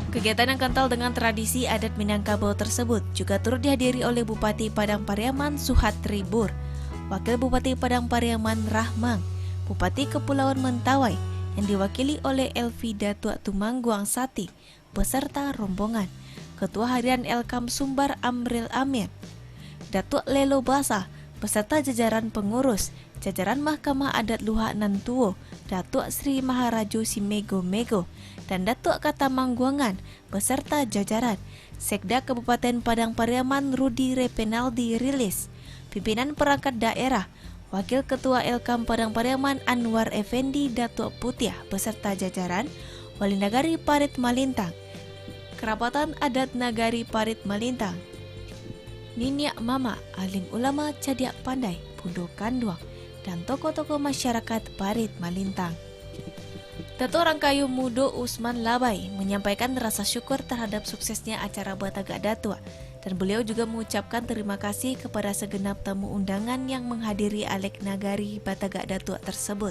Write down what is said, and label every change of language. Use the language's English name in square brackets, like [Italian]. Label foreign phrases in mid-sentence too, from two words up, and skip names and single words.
[Indonesian] Kegiatan yang kental dengan tradisi adat Minangkabau tersebut juga turut dihadiri oleh Bupati Padang Pariaman Suhatri Bur, Wakil Bupati Padang Pariaman Rahmang, Bupati Kepulauan Mentawai yang diwakili oleh Elvi Datuk Tumangguang Sati beserta rombongan, Ketua Harian Elkam Sumbar Amril Amir, Datuk Lelo Basah beserta jajaran pengurus, jajaran Mahkamah Adat Luhak Nantuo, Datuk Sri Maharajo Simego Mego, dan Datuk Katamangguangan beserta jajaran, Sekda Kabupaten Padang Pariaman Rudi Repenaldi Rilis, pimpinan perangkat daerah, Wakil Ketua Elkam Padang Pariaman Anwar Effendi Datuk Putiah beserta jajaran, Wali Nagari Parit Malintang, Kerabatan Adat Nagari Parit Malintang, Ninyak Mama, Alim Ulama Cadiak Pandai, Pundo Kanduang, dan tokoh-tokoh masyarakat Parit Malintang. Datuk Rangkayu Mudo Usman Labai menyampaikan rasa syukur terhadap suksesnya acara Batagak Datuk, dan beliau juga mengucapkan terima kasih kepada segenap tamu undangan yang menghadiri Alek Nagari Batagak Datuk tersebut.